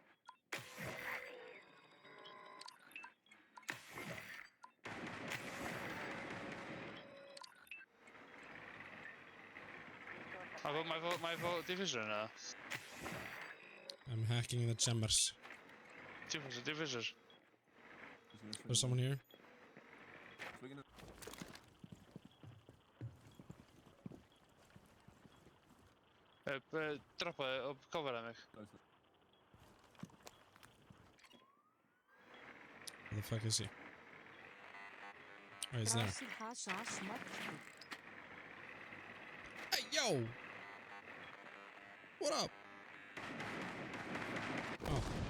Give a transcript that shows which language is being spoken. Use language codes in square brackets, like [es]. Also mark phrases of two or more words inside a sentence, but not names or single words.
[en] I got my vote diffuser now. I'm hacking the jammers. Diffuser. There's someone here. [is] Droppaði og coveraði mig. [en] Where the fuck is he? Oh, he's there. Hey, yo! What up? Oh.